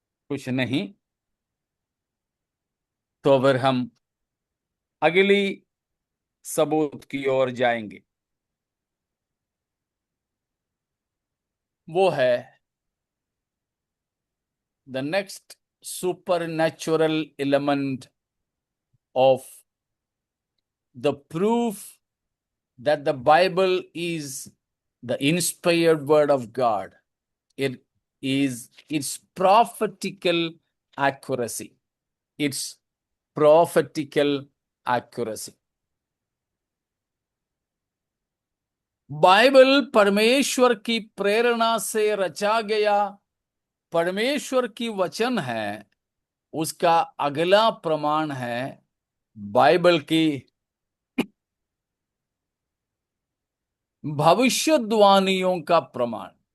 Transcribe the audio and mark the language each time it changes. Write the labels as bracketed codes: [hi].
[hi] कुछ नहीं तो फिर हम अगली सबूत की ओर जाएंगे। वो है [en] the next supernatural element of the proof that the Bible is the inspired word of God. It is its prophetical accuracy. Its prophetical accuracy. [hi] Bible परमेश्वर की प्रेरणा से रचा गया परमेश्वर की वचन है, उसका अगला प्रमाण है बाइबल की भविष्यद्वाणियों का प्रमाण।